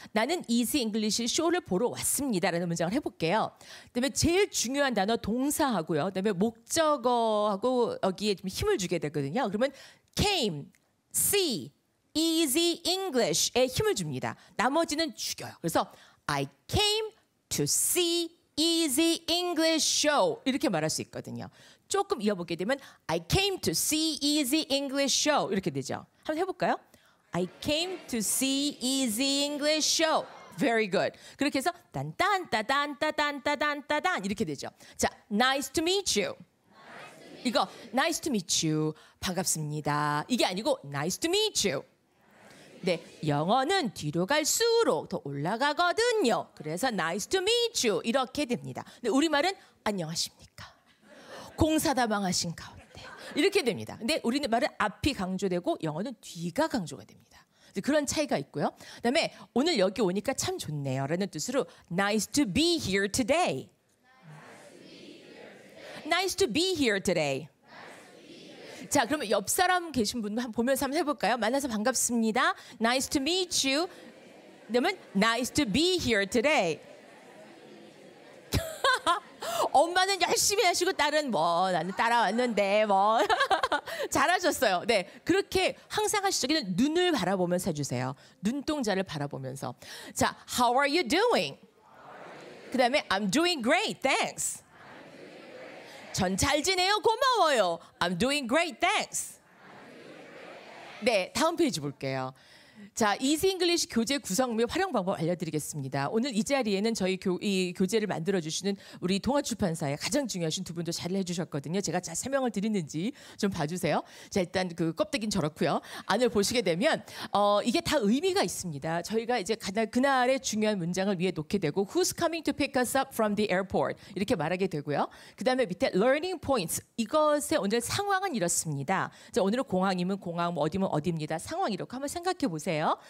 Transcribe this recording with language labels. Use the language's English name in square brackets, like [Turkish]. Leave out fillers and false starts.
[Korean] 나는 Easy English 쇼를 보러 왔습니다라는 문장을 해볼게요. 그다음에 제일 중요한 단어 동사하고요. 그다음에 목적어하고 여기에 좀 힘을 주게 되거든요. 그러면 came, see, Easy English에 힘을 줍니다. 나머지는 죽여요. 그래서 [English] I came to see Easy English show [Korean] 이렇게 말할 수 있거든요. 조금 이어보게 되면 [English] I came to see Easy English show [Korean] 이렇게 되죠. 한번 해볼까요? [English] I came to see Easy English show. Very good. [Korean] 그렇게 해서 딴딴따단따단따단따단 이렇게 되죠. [English] 자, nice to meet you. [Korean] 이거 [English] nice to meet you. [Korean] 반갑습니다. 이게 아니고 [English] nice to meet you. [Korean] 네, 영어는 뒤로 갈수록 더 올라가거든요. 그래서 [English] nice to meet you [Korean] 이렇게 됩니다. 근데 우리말은 안녕하십니까? 공사다 망하신 가운데 이렇게 됩니다. 근데 우리말은 앞이 강조되고 영어는 뒤가 강조가 됩니다. 그런 차이가 있고요. 그다음에 오늘 여기 오니까 참 좋네요 라는 뜻으로 [English] nice to be here today. Nice to be here today. [Korean] 자, 그러면 옆 사람 계신 분 보면서 한번 해볼까요? 만나서 반갑습니다. [English] Nice to meet you. [Korean] 그러면 [English] nice to be here today. [Korean] 엄마는 열심히 하시고 딸은 뭐 나는 따라왔는데 뭐 잘하셨어요. 네, 그렇게 항상 하시죠. 그냥 눈을 바라보면서 해주세요. 눈동자를 바라보면서. 자, [English] how are you doing? [Korean] 그다음에 [English] I'm doing great, thanks. [Korean] 전 잘 지내요. 고마워요. [English] I'm doing great, thanks. [Korean] 네, 다음 페이지 볼게요. 자, 이지 잉글리시 교재 구성 및 활용 방법 알려드리겠습니다. 오늘 이 자리에는 저희 이 교재를 만들어주시는 우리 동아출판사의 가장 중요하신 두 분도 잘 해주셨거든요. 제가 잘 설명을 드리는지 좀 봐주세요. 자, 일단 그 껍데기는 저렇고요. 안을 보시게 되면 이게 다 의미가 있습니다. 저희가 이제 그날의 중요한 문장을 위에 놓게 되고 [English] Who's coming to pick us up from the airport? [Korean] 이렇게 말하게 되고요. 그 다음에 밑에 learning points. 이것의 오늘 상황은 이렇습니다. 자, 오늘은 공항이면 공항, 뭐 어디면 어디입니다. 상황 이렇게 한번 생각해 보세요.